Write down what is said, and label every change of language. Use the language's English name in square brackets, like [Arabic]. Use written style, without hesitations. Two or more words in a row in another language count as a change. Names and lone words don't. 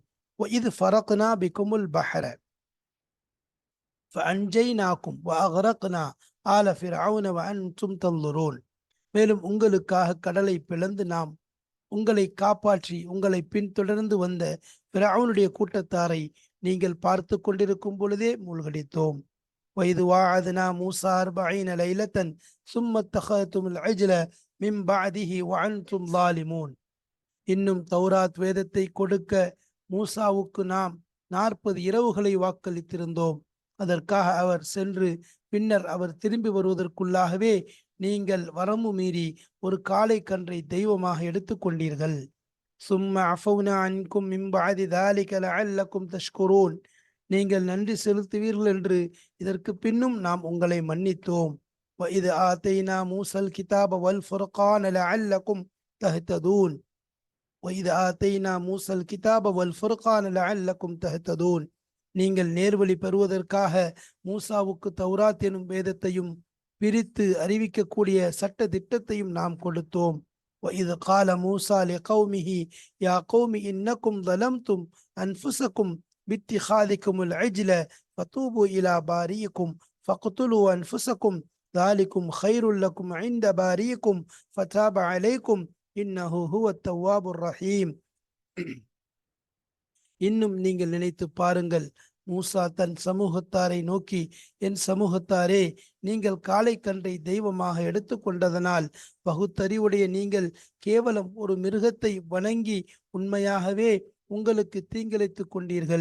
[Arabic] إذ فرقنا بكم البحر فأنجيناكم وأغرقنا آل فرعون وأنتم تنظرون. [Tamil] மேலும் உங்களுக்காக கடலை பிளந்து நாம் உங்களை காப்பாற்றி உங்களை பின்தொடர்ந்து வந்த ஃபிர்அவுனுடைய கூட்டத்தாரை நீங்கள் பார்த்து கொண்டிருக்கும் பொழுதே மூழ்கடித்தோம். [Arabic] وَإِذْ وَعَدْنَا مُوسَى 40 لَيْلَةً ثُمَّ اتَّخَذْتُمُ الْعِجْلَ مِنْ بَعْدِهِ وَأَنْتُمْ ظَالِمُونَ. [Tamil] இன்னும் தௌராத் வேதத்தை கொடுக்க மூசாவுக்கு நாம் 40 இரவுகளை வாக்களித்திருந்தோம். அதற்காக அவர் சென்று பின்னர் அவர் திரும்பி வருவதற்குள்ளாகவே நீங்கள் வரம்பு மீறி ஒரு காளை கன்றை தெய்வமாக எடுத்துக்கொண்டீர்கள். [Arabic] ثم عفونا عنكم من بعد ذلك لعلكم تشكرون. [Tamil] நீங்கள் நன்றி செலுத்துவீர்கள் என்று இதற்கு பின்னும் நாம் உங்களை மன்னித்தோம். [Arabic] وَإِذْ آتَيْنَا مُوسَى الْكِتَابَ وَالْفُرْقَانَ لَعَلَّكُمْ تَهْتَدُونَ وَإِذْ آتَيْنَا مُوسَى الْكِتَابَ وَالْفُرْقَانَ لَعَلَّكُمْ تَهْتَدُونَ. [Tamil] நீங்கள் நேர்வழி பெறுவதற்காக மூசாவுக்கு தௌராத் எனும் வேதத்தையும் பிரித்து அறிவிக்கக்கூடிய சட்ட திட்டத்தையும் நாம் கொடுத்தோம். [Arabic] وَإِذْ قَالَ مُوسَى لِقَوْمِهِ يَا قَوْمِ إِنَّكُمْ ظَلَمْتُمْ أَنفُسَكُمْ بِاتِّخَاذِكُمُ الْعِجْلَ فَتُوبُوا إِلَى بَارِئِكُمْ فَاقْتُلُوا أَنفُسَكُمْ ذَلِكُمْ خَيْرٌ لَكُمْ عِندَ بَارِئِكُمْ فَتَابَ عَلَيْكُمْ إِنَّهُ هُوَ التَّوَّابُ الرَّحِيمُ. [Tamil] இன்னும் நீங்கள் நினைத்து பாருங்கள், மூசா தன் சமூகத்தாரை நோக்கி, என் சமூகத்தாரே, நீங்கள் காளை கன்றை தெய்வமாக எடுத்துக்கொண்டதனால் பகுத்தறிவுடைய நீங்கள் கேவலம் ஒரு மிருகத்தை வணங்கி உண்மையாகவே உங்களுக்கு தீங்கிழைத்துக் கொண்டீர்கள்.